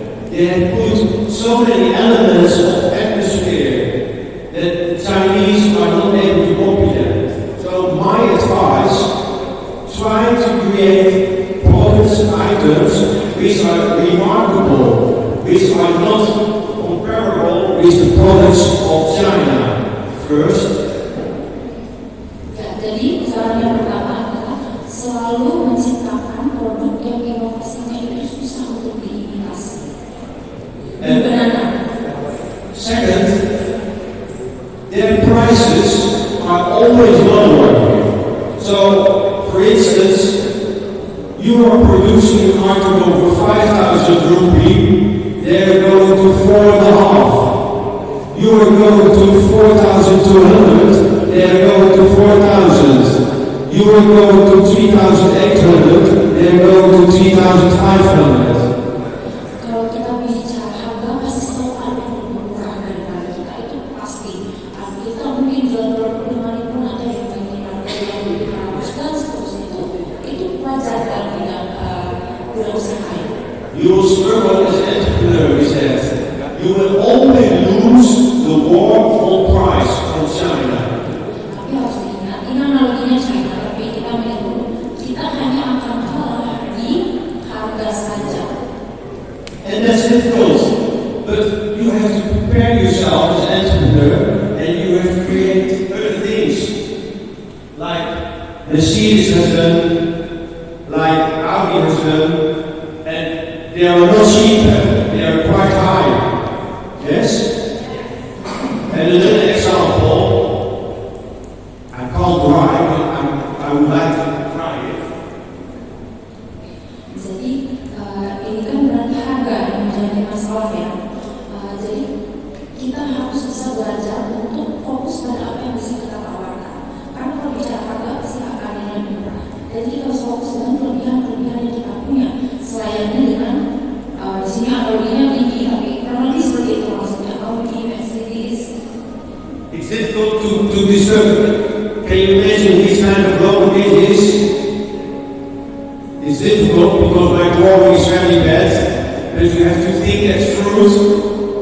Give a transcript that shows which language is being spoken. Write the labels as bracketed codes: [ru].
[en] They have put so many elements of atmosphere that the Chinese are not able to copy them. So my advice, try to create products and items which are remarkable, which are not comparable with the products of China. First. [id] Jadi saran yang pertama adalah selalu menciptakan produk yang inovasinya itu susah untuk diimitasi. [en] Second, their prices are always lower. So, for instance, you are producing an article for 5,000 rupees, they are going to 4.5. You are going to 4,200, they are going to 4,000. You are going to 3,800, they are going to 3,500. [id] Kalau kita bicara harga pasti selalu ada yang lebih murah daripada kita, itu pasti. Kita mungkin jual 25.000 ada yang ingin harga yang lebih murah dan seterusnya itu wajar kan tidak berusaha. [en] You will struggle as an entrepreneur, he says. You will only lose the war on price from China. [id] Tapi harus diingat, ini analoginya China, tapi kita melihat kita hanya akan kalah di harga saja. [en] And that's difficult. But you have to prepare yourself as an entrepreneur and you have to create other things. Like the Mercedes has done, like Audi has done, and they are not cheap, they are quite high. Yes? And another example, I can't drive, but I would like to try it. [id] Jadi ini kan berarti harga yang menjadi masalah ya. Jadi kita harus bisa belajar untuk fokus pada apa yang bisa kita tawarkan. Karena kalau bicara harga pasti akan yang murah. Jadi kita harus fokus dengan kelebihan-kelebihan yang kita punya. Selayaknya dengan di sini Audi-nya tinggi, tapi kurang lebih seperti itu maksudnya. Audi, Mercedes. [en] It's difficult to discern. Can you imagine which kind of drawing it is? It's difficult because my drawing is very bad, but you have to think that through.